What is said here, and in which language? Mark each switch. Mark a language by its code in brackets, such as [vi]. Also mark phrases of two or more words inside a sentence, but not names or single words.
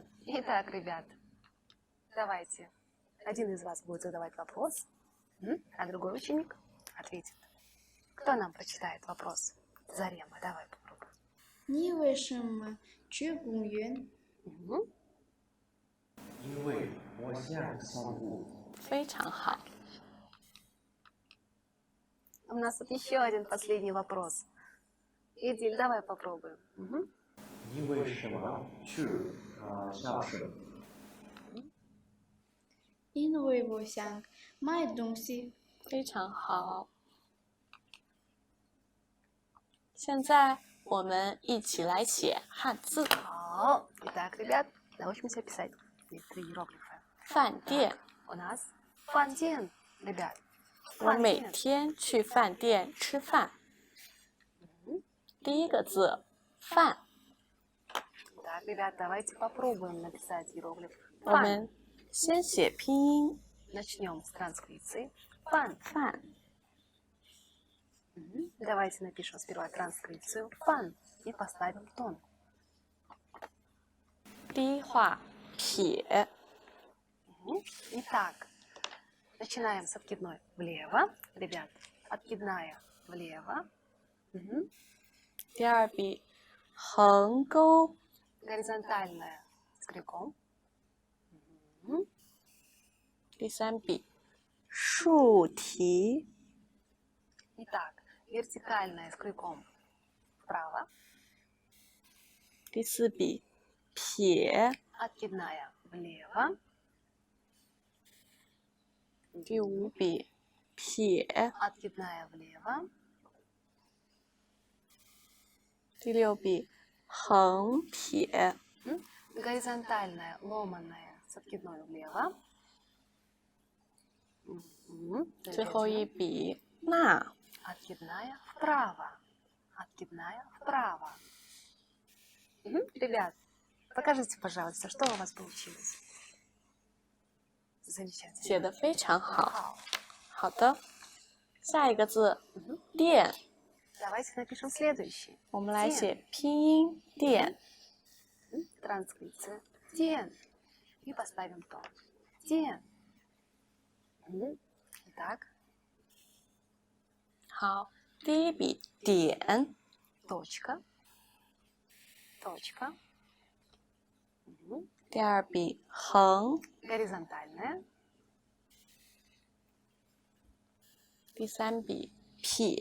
[ru] Итак, ребят, давайте. Один из вас будет задавать вопрос, а другой ученик ответит. Кто нам прочитает вопрос? Зарема, давай попробуем. [zh] 你为什么去公园？因为我想散步。非常好。 [ru] У нас тут еще один последний вопрос. Эдиль, давай попробуем. [zh] 你为什么去超市？因为我想买东西。非常好。现在我们一起来写汉字。好. [ru] Итак, ребят, научимся писать некоторые иероглифы. [zh] 饭店， [ru] У нас фантен, ребят. [zh] 我每天去饭店吃饭。第一个字，饭。 [ru] Так, ребят, давайте попробуем написать иероглиф [zh] 我 [ru] фан. [zh] 们先写拼音 [ru] Начнем с транскрипции. Фан. [zh] 饭， [ru] Давайте напишем сперва транскрипцию фан и поставим тон. [zh] 第一画撇， [ru] Итак, начинаем с откидной влево. Ребят, откидная влево. [zh] 第二笔横钩， [ru] Горизонтальная с крюком. [zh] 第三笔竖提， [ru] Итак, вертикальная с крюком вправо. [zh] 第四笔撇， [ru] Откидная влево. [zh] 第五笔撇， [ru] Откидная влево. [zh] 第六笔横撇， [ru] Горизонтальная ломаная с откидной влево. [zh] 最后一笔捺， [ru] Откидная вправо. Откидная вправо. Ребят, покажите, пожалуйста, что у вас получилось. Замечательно. [zh] 写的非常好。好。好的，下一个字店， [ru] Давайте напишем следующий. [zh] 我们来写拼音店。 [ru] Транскрипция. Ден. И поставим тон. Ден. Итак, [zh] 好，第一笔点， [ru] точка. Точка. [zh] 第二笔横， [ru] Горизонтальная. [zh] 第三笔撇，